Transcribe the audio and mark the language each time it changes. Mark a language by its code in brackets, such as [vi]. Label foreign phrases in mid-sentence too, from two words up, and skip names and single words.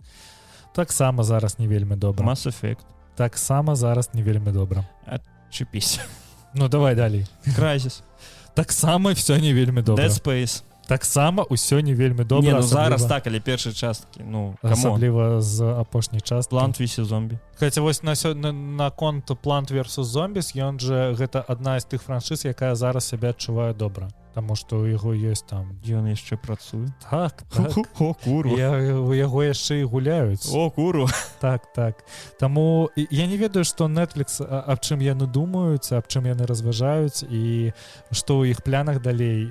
[be] Таксама зараз не вельмі добра. Mass Effect. Таксама зараз не вельмі добра. Чыпіся. Ну, давай далей. Crysis. Таксама ўсё не вельмі добра. Dead Space. Таксама ўсё не вельмі добра. Не, ну зараз так, але першай часткі, ну, камон. Асабліва з апошняй часткі. Plant vs. Zombie. Хаця вось на конт Plant vs. Zombies, ён же гэта адна з тых франшыз, якая зараз сябе адчувае добра. Таму што ў яго ёсць там... Ён яшчэ працуе? Так. О, курва. У яго яшчэ і гуляюць. О, курва. Так. Таму я не ведаю, што Netflix, аб чым яны думаюць, аб чым яны разважаюць, і што ў іх планах далей.